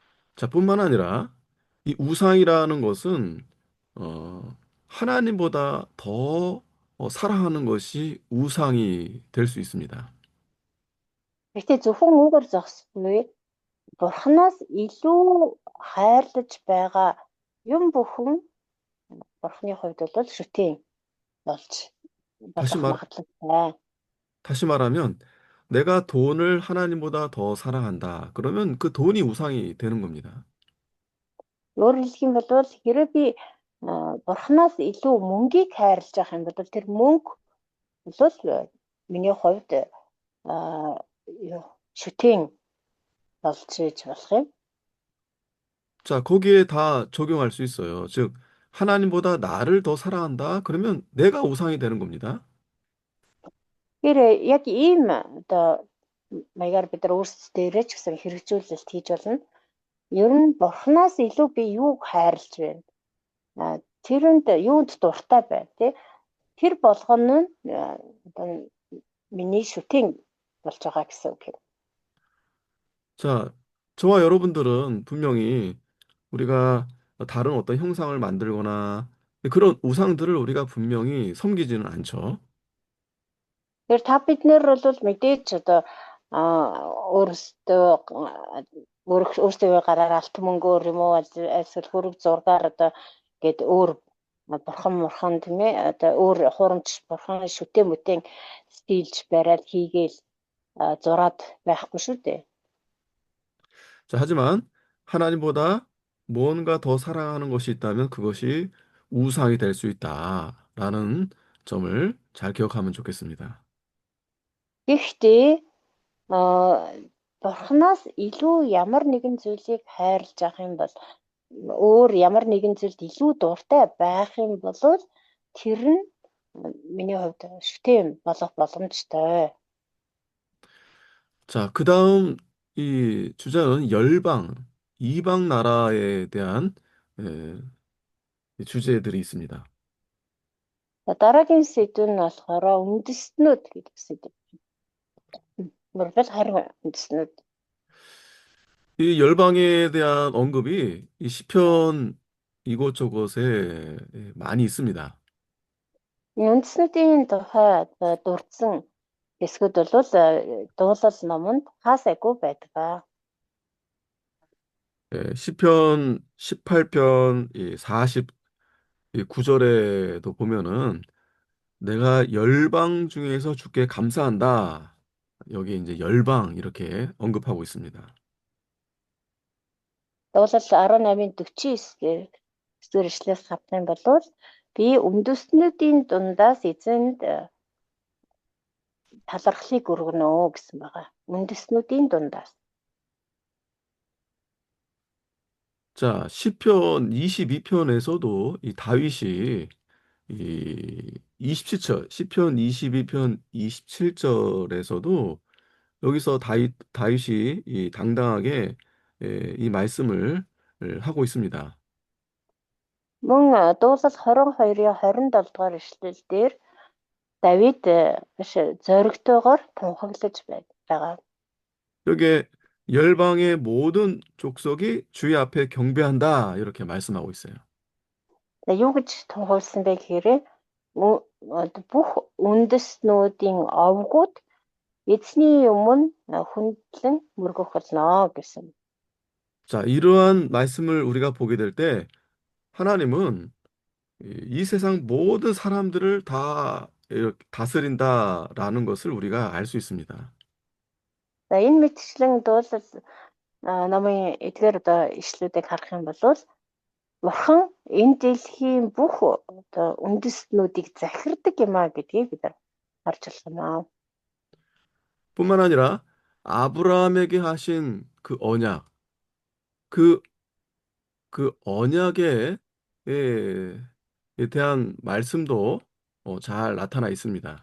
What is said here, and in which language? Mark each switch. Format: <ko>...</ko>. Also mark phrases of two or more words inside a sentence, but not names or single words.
<ko>자, 뿐만 아니라 이 우상이라는 것은 하나님보다 더 사랑하는 것이 우상이 될 수 있습니다.</ko> <mn>Гэтэ зөвхөн үүгээр зогсохгүй бурхнаас илүү хайрлаж байгаа юм бүхэн бурхны хувьд бол шүтэн болж</mn> <ko>다시</ko> <mn>болох</mn> <ko>말,</ko> <mn>магадлалтай.</mn> <ko>다시 말하면 내가 돈을 하나님보다 더 사랑한다. 그러면 그 돈이 우상이 되는 겁니다.</ko> <mn>Өөрөөр хэлэх юм бол хэрэв би бурхнаас илүү мөнгийг хайрлаж байгаа юм бол тэр мөнгө бол миний хувьд юу шүтэн болж иж болох юм.</mn> <ko>자, 거기에 다 적용할 수 있어요. 즉, 하나님보다 나를 더 사랑한다. 그러면 내가 우상이 되는 겁니다.</ko> <mn>Тэр яг ийм одоо маягаар бид нар өөрсдөө ч гэсэн хэрэгжүүлэлт хийж болно. Ер нь бурхнаас илүү би юуг хайрлаж байна? Тэрэнд юунд дуртай байна тий? Тэр болгоно нь одоо миний шүтэн болж байгаа гэсэн үг юм.</mn> <ko>자, 저와 여러분들은 분명히 우리가 다른 어떤 형상을 만들거나 그런 우상들을 우리가 분명히 섬기지는 않죠.</ko> <mn>Тэр та бид нэр бол мэдээж одоо өөрсдөө өөрсдөө гараар алт мөнгөөр юм уу эсвэл хөрөг зургаар одоо гээд өөр бурхан тийм ээ одоо өөр хуурамч бурхан шүтэн мүтэн стилж бариад хийгээл зураад байхгүй шүү дээ.</mn> <ko>자, 하지만 하나님보다 무언가 더 사랑하는 것이 있다면 그것이 우상이 될 수 있다라는 점을 잘 기억하면 좋겠습니다.</ko> <mn>Гэхдээ бурханаас илүү ямар нэгэн зүйлийг хайрлаж авах юм бол өөр ямар нэгэн зүйлд илүү дуртай байх юм бол тэр нь миний хувьд шүтэн болох боломжтой.</mn> <ko>자, 그 다음 이 주제는 열방, 이방 나라에 대한 에, 이 주제들이 있습니다.</ko> <mn>Дараагийн сэдв нь болохоор үндэстнүүд гэдэг сэдв. Мөрөөр харин үндэстнүүд.</mn> <ko>이 열방에 대한 언급이 이 시편 이곳저곳에 많이 있습니다.</ko> <mn>Үндэстнүүдийн тухай дурдсан хэсгүүд бол дуулал номонд хаасайгүй байдаг.</mn> <ko>시편 18편 49절에도 보면은 내가 열방 중에서 주께 감사한다. 여기 이제 열방 이렇게 언급하고 있습니다.</ko> <mn>Дуулал 18:49 дээр ишлээс хавтах юм бол би үндэстнүүдийн дундаас эзэнд талархлыг өргөнө гэсэн байгаа. үндэстнүүдийн дундаас.</mn> <ko>자, 시편 22편에서도 이 다윗이 이 27절, 시편 22편 27절에서도 여기서 다윗이 이 당당하게 이 말씀을 하고 있습니다.</ko> <mn>Мөн дуулал 22-ийн 27 дугаар ишлэл дээр Давид биш зоригтойгоор тунхаглаж байгаа.</mn> <ko>여기에 열방의 모든 족속이 주의 앞에 경배한다 이렇게 말씀하고 있어요.</ko> <mn>Юу гэж тунхагласан бэ гэхээр бүх үндэстнүүдийн овгууд эзний өмнө хүндлэн мөргөх болно гэсэн.</mn> <ko>자, 이러한 말씀을 우리가 보게 될 때 하나님은 이 세상 모든 사람들을 다 이렇게 다스린다라는 것을 우리가 알 수 있습니다.</ko> <mn>За энэ мэтчлэн дуулал намын эдгээр одоо ишлүүдийг харах юм бол Бурхан энэ дэлхийн бүх одоо үндэстнүүдийг захирдаг юм а гэдгийг бид харж байна.</mn> <ko>뿐만 아니라 아브라함에게 하신 그 언약, 그, 그 언약에 대한 말씀도 잘 나타나 있습니다.</ko>